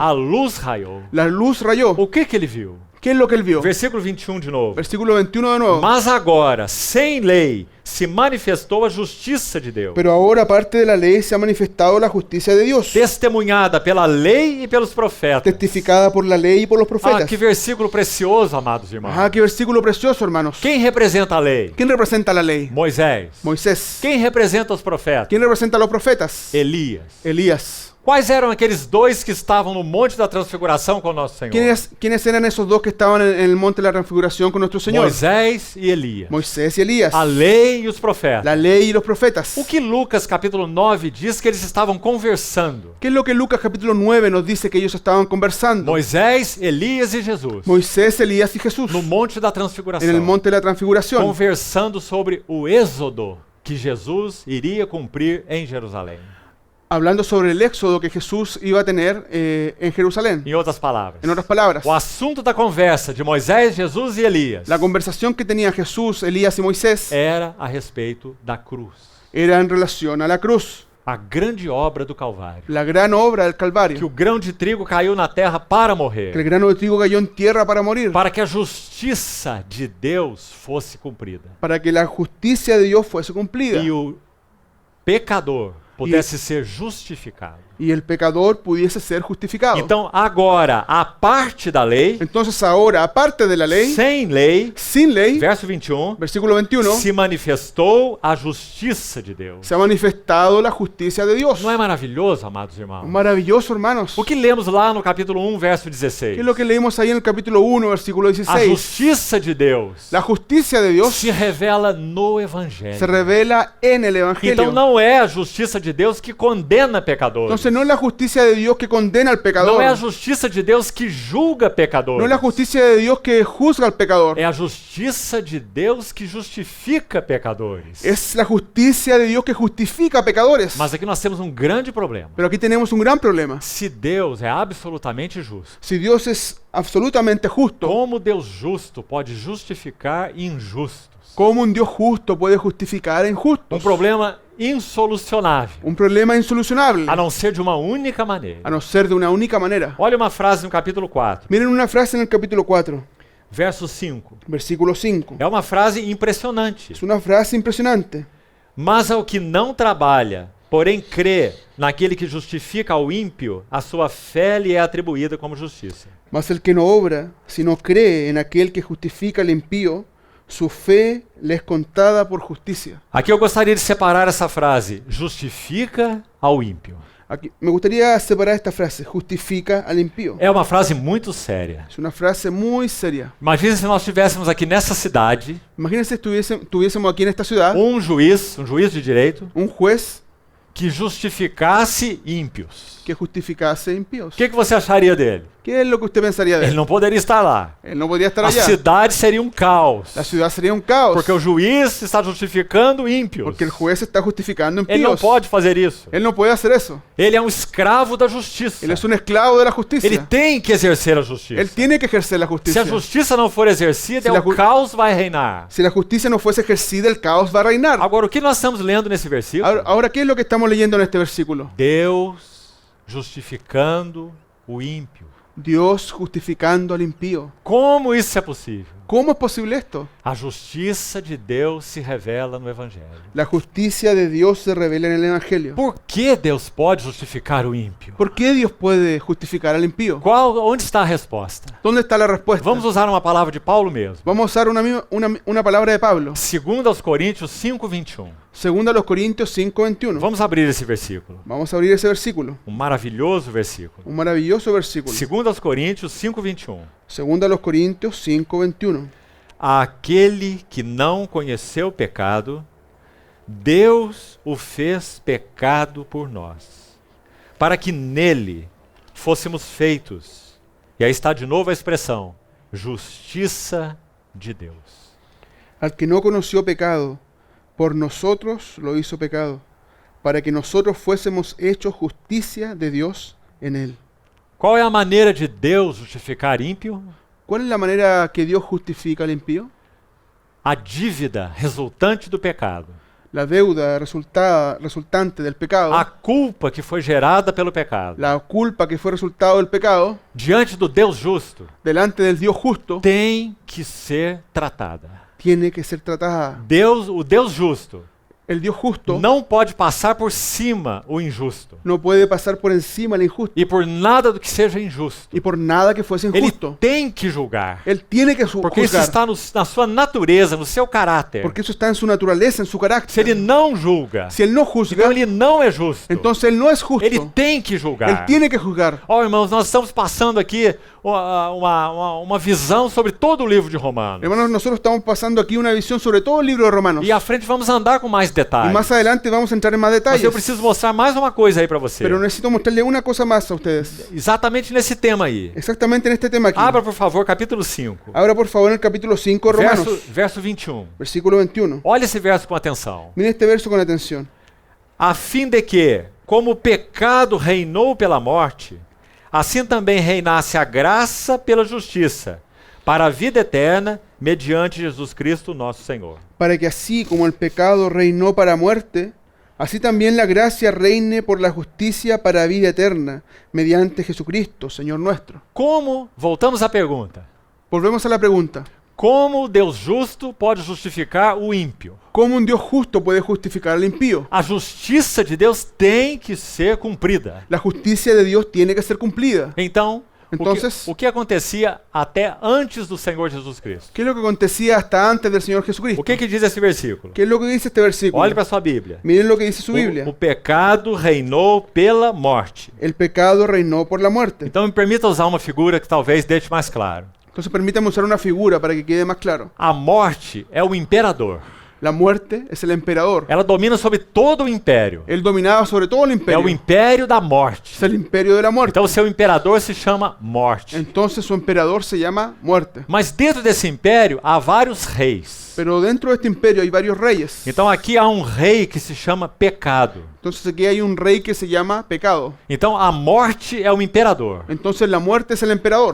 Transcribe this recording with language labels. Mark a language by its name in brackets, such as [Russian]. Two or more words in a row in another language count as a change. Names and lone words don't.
[Portuguese] A luz raiou. [Spanish] la luz rayó. [Portuguese] O que ele viu? [Spanish] ¿Qué es lo que él vio? [Portuguese] Versículo 21 de novo. [Spanish] Versículo 21 de nuevo. [Portuguese] Mas agora, sem lei, se manifestou a justiça de Deus, [Spanish] Pero ahora, aparte de la ley, se ha manifestado la justicia de Dios, [Portuguese] testemunhada pela lei e pelos profetas. [Spanish] testificada por la ley y por los Ah, profetas. [Portuguese] que versículo precioso, amados irmãos. [Spanish] Ah, qué versículo precioso, hermanos. [Portuguese] Quem representa a lei? [Spanish] ¿Quién representa la ley? [Portuguese] Moisés. [Spanish] Moisés. [Portuguese] Quem representa os profetas? [Spanish] ¿Quién representa a los profetas? [Portuguese] Elias. [Spanish] Elías. [Portuguese] Quais eram aqueles dois que estavam no Monte da Transfiguração com o nosso Senhor? [Spanish] ¿Quiénes eran esos dos que estaban en el monte de la transfiguración con nuestro Señor? [Portuguese] Moisés e Elias. [Spanish] Moisés y Elías. [Portuguese] A lei e os profetas. [Spanish] La ley y los profetas. [Portuguese] O que Lucas capítulo 9 diz que eles estavam conversando? [Spanish] ¿Qué es lo que Lucas capítulo 9 nos dice que ellos estaban conversando? [Portuguese] Moisés, Elias e Jesus. [Spanish] Moisés, Elías y Jesús. [Portuguese] No Monte da [Spanish] En el [Portuguese] Transfiguração. [Spanish] monte de la transfiguración. [Portuguese] Conversando sobre o êxodo que Jesus iria cumprir em Jerusalém. [Spanish] Hablando sobre el éxodo que Jesús iba a tener en Jerusalén. [Portuguese] Em outras palavras, [Spanish] En otras palabras, [Portuguese] o assunto da conversa de Moisés, Jesus e Elias [Spanish] la conversación que tenía Jesús, Elías y Moisés [Portuguese] era a respeito da cruz, [Spanish] era en relación a la cruz, [Portuguese] a grande obra do Calvário. [Spanish] la gran obra del [Portuguese] Que [Spanish] Calvario. [Portuguese] o grão de trigo caiu na terra para [Spanish] Que el [Portuguese] morrer, [Spanish] grano de trigo cayó en tierra para morir, [Portuguese] para que a justiça de Deus fosse cumprida [Spanish] para que la justicia de Dios fuese cumplida [Portuguese] e o pecador pudesse ser justificado. [Spanish] y el pecador pudiese ser justificado. [Portuguese] Então, agora, a parte da lei, [Spanish] Entonces ahora, aparte de la lei, [Portuguese] sem lei, [Spanish] sin lei, [Portuguese] verso 21, [Spanish] versículo 21, [Portuguese] se manifestou a justiça de Deus. [Spanish] se ha manifestado la justicia de Dios. [Portuguese] Não é maravilhoso, amados irmãos? [Spanish] Maravilloso, hermanos. [Portuguese] O que lemos lá no capítulo 1, verso 16? [Spanish] ¿Qué es lo que leímos ahí en el capítulo 1, versículo [Portuguese] A [Spanish] 16? [Portuguese] justiça de Deus [Spanish] La justicia de Dios [Portuguese] se revela no Evangelho. [Spanish] se revela en el [Portuguese] Então [Spanish] Evangelio. [Portuguese] não é a justiça de Deus que condena pecadores. [Spanish] Entonces no es la justicia de Dios que condena al [Portuguese] Não [Spanish] pecador. [Portuguese] é a justiça de Deus que julga pecadores. [Spanish] No es la justicia de Dios que juzga al pecador. [Portuguese] É a justiça de Deus que justifica pecadores. [Spanish] Es la justicia de Dios que justifica a pecadores. [Portuguese] Mas aqui nós temos um grande problema. [Spanish] Pero aquí tenemos un gran problema. [Portuguese] Se Deus é absolutamente justo, [Spanish] Si Dios es absolutamente justo, [Portuguese] como Deus justo pode justificar injustos? [Spanish] ¿cómo un Dios justo puede justificar a injustos? [Portuguese] Problema insolucionável, [Spanish] Un problema insolucionable, [Portuguese] a não ser de uma única maneira. [Spanish] a no ser de una única manera. [Portuguese] Olha uma frase no capítulo 4, [Spanish] Miren una frase en el capítulo 4, [Portuguese] verso 5. [Spanish] versículo 5. [Portuguese] É uma frase impressionante. [Spanish] Es una frase impresionante. [Portuguese] Mas ao que não trabalha, porém crê naquele que justifica ao ímpio, a sua fé lhe é atribuída como justiça. [Spanish] Mas el que no obra, sino cree en aquel que justifica al impío, su fe le es contada por justicia. [Portuguese] Aqui eu gostaria de separar essa frase, justifica ao ímpio. [Spanish] Aquí, me gustaría separar esta frase, justifica al impío. [Portuguese] É uma frase muito séria. [Spanish] Es una frase muy seria. [Portuguese] Imagina se nós estivéssemos aqui nessa cidade, [Spanish] Imagínense tuviésemos aquí en esta ciudad [Portuguese] um juiz de direito, [Spanish] un juez [Portuguese] que justificasse ímpios. [Spanish] que justificase impíos. [Portuguese] O que você acharia dele? [Spanish] ¿Qué es lo que usted pensaría de [Portuguese] Ele [Spanish] él? [Portuguese] não poderia estar lá. [Spanish] Él no podría estar [Portuguese] A [Spanish] allá. [Portuguese] cidade seria um caos. [Spanish] La ciudad sería un caos. [Portuguese] Porque o juiz está justificando ímpios. [Spanish] Porque el juez está justificando [Portuguese] Ele não [Spanish] impíos. [Portuguese] pode fazer isso. [Spanish] Él no puede hacer eso. [Portuguese] Ele é um escravo da justiça. [Spanish] Él es un esclavo de la [Portuguese] Ele [Spanish] justicia. [Portuguese] tem que exercer a justiça. [Spanish] Él tiene que ejercer la [Portuguese] Se [Spanish] justicia. [Portuguese] a justiça não for exercida, [Spanish] Se [Portuguese] o caos vai reinar. [Spanish] Si la justicia no fuese ejercida, el caos va a reinar. [Portuguese] Agora, o que nós estamos lendo nesse versículo? [Spanish] Ahora, ¿qué es lo que estamos leyendo en este versículo? [Portuguese] Deus justificando o ímpio. [Spanish] Dios justificando al impío. [Portuguese] Como isso é possível? [Spanish] ¿Cómo es posible esto? [Portuguese] A justiça de Deus se revela no Evangelho. [Spanish] La justicia de Dios se revela en el Evangelio. [Portuguese] Por que Deus pode justificar o ímpio? [Spanish] ¿Por qué Dios puede justificar al impío? [Portuguese] Onde está a resposta? [Spanish] ¿Dónde está la respuesta? [Portuguese] Vamos usar uma palavra de Paulo mesmo. [Spanish] Vamos a usar una palabra de Pablo. [Portuguese] 2 aos Coríntios 5:21. [Spanish] Segunda a los Corintios 5:21. [Portuguese] Vamos abrir esse versículo. [Spanish] Vamos a abrir ese versículo. [Portuguese] Um maravilhoso versículo. [Spanish] Un maravilloso versículo. [Portuguese] 2 aos Coríntios 5:21. [Spanish] Segunda a los Corintios 5:21. [Portuguese] Aquele que não conheceu o pecado, Deus o fez pecado por nós, para que nele fôssemos feitos, e aí está de novo a expressão, justiça de Deus. [Spanish] Al que no conoció pecado, por nosotros lo hizo pecado, para que nosotros fuésemos hechos justicia de Dios en él. [Portuguese] Qual é a maneira de Deus justificar ímpio? [Spanish] ¿Cuál es la manera que Dios justifica al impío? [Portuguese] A dívida resultante do pecado. [Spanish] La deuda resultante del pecado, [Portuguese] A culpa que foi gerada pelo pecado. [Spanish] la culpa que fue resultado del pecado, [Portuguese] Diante do Deus justo, [Spanish] delante del Dios justo, [Portuguese] tem que ser tratada. [Spanish] tiene que ser tratada. [Portuguese] O Deus justo, [Spanish] El Dios justo [Portuguese] não pode passar por cima o injusto. [Spanish] no puede pasar por encima al injusto [Portuguese] E por nada do que seja injusto. [Spanish] y por nada que fuese [Portuguese] Ele [Spanish] injusto. [Portuguese] tem que julgar. [Spanish] Él tiene que [Portuguese] Porque isso [Spanish] juzgar, [Portuguese] está na sua natureza, no seu caráter. [Spanish] porque eso está en su naturaleza, en su [Portuguese] Se ele [Spanish] carácter. [Portuguese] não julga, [Spanish] Si Él no [Portuguese] então [Spanish] juzga, [Portuguese] ele não é justo. [Spanish] entonces Él no es justo. [Portuguese] Ele tem que [Spanish] Él [Portuguese] julgar. [Spanish] tiene que juzgar. [Portuguese] Ó, irmãos, nós estamos passando aqui uma visão sobre todo o livro de Romanos. [Spanish] Hermanos, nosotros estamos pasando aquí una visión sobre todo el libro de Romanos. [Portuguese] E à frente vamos andar com mais [Spanish] Y [Portuguese] detalhes. [Spanish] más adelante vamos a entrar en más [Portuguese] Mas [Spanish] detalles. [Portuguese] eu preciso mostrar mais uma coisa aí para você. [Spanish] Pero necesito mostrarle una cosa más a ustedes. [Portuguese] Exatamente nesse tema aí. [Spanish] Exactamente en este tema aquí. [Portuguese] Abra, por favor, capítulo 5. [Spanish] Abra por favor el capítulo 5 de Romanos, [Portuguese] Verso 21. [Spanish] versículo 21. [Portuguese] Olha esse verso com atenção. [Spanish] Miren este verso con atención. [Portuguese] A fim de que, como o pecado reinou pela morte, assim também reinasse a graça pela justiça, para a vida eterna, mediante Jesus Cristo, nosso Senhor. [Spanish] Para que así como el pecado reinó para muerte, así también la gracia reine por la justicia para vida eterna, mediante Jesucristo, Señor nuestro. [Portuguese] Como, voltamos à pergunta, [Spanish] Volvemos a la pregunta. [Portuguese] como o Deus justo pode justificar o ímpio? [Spanish] ¿Cómo un Dios justo puede justificar al impío? [Portuguese] A justiça de Deus tem que ser cumprida. [Spanish] La justicia de Dios tiene que ser cumplida. [Portuguese] Então, [Spanish] Entonces, [Portuguese] o que acontecia até antes do Senhor Jesus Cristo? [Spanish] ¿qué es lo que acontecía hasta antes del Señor Jesucristo? [Portuguese] O que diz esse versículo? [Spanish] ¿Qué es lo que dice este versículo? [Portuguese] Olhe para sua Bíblia. [Spanish] Miren lo que dice su Biblia. [Portuguese] O pecado reinou pela morte. [Spanish] El pecado reinó por la muerte. [Portuguese] Então me permita usar uma figura que talvez deixe mais claro. [Spanish] Entonces permítame usar una figura para que quede más claro. [Portuguese] A morte é o imperador. [Spanish] La muerte es el emperador. [Portuguese] Ela domina sobre todo o império. [Spanish] Él dominaba sobre todo el [Portuguese] É [Spanish] imperio. [Portuguese] o império da morte. [Spanish] Es el imperio de la muerte. [Portuguese] Então o seu imperador se chama morte. [Spanish] Entonces su emperador se llama muerte. [Portuguese] Mas dentro desse império há vários reis. [Spanish] Pero dentro de este imperio hay varios reyes. [Portuguese] Então aqui há um rei que se chama pecado. [Spanish] Entonces aquí hay un rey que se llama pecado. [Portuguese] Então a morte é o imperador. [Spanish] Entonces la muerte es el emperador.